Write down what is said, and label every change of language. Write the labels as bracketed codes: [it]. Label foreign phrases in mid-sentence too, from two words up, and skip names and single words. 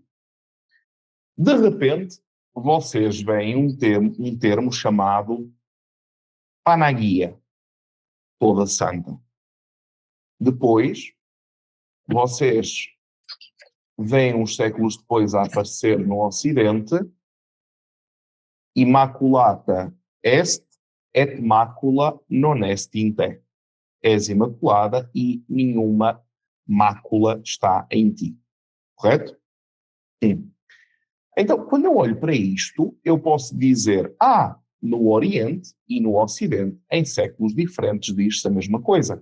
[pt] De repente, vocês veem um termo chamado Panagia, toda santa. Depois, vocês veem uns séculos depois a aparecer no Ocidente [la] Immaculata est et macula non est in te. [pt] És imaculada e nenhuma mácula está em ti. Correto? Sim. Então, quando eu olho para isto, eu posso dizer, no Oriente e no Ocidente, em séculos diferentes, diz-se a mesma coisa.